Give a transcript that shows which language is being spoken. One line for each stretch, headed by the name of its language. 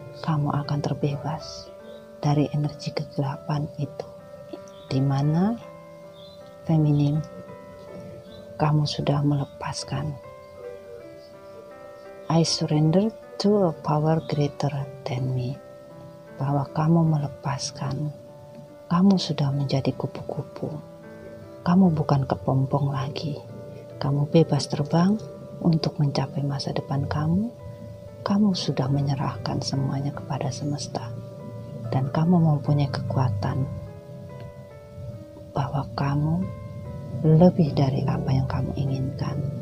Indonesian: Kamu akan terbebas dari energi kegelapan itu, di mana feminim kamu sudah melepaskan.
English: I surrender to a power greater than me.
Indonesian: Bahwa kamu melepaskan, kamu sudah menjadi kupu-kupu. Kamu bukan kepompong lagi. Kamu bebas terbang untuk mencapai masa depan kamu. Kamu sudah menyerahkan semuanya kepada semesta. Dan kamu mempunyai kekuatan bahwa kamu lebih dari apa yang kamu inginkan.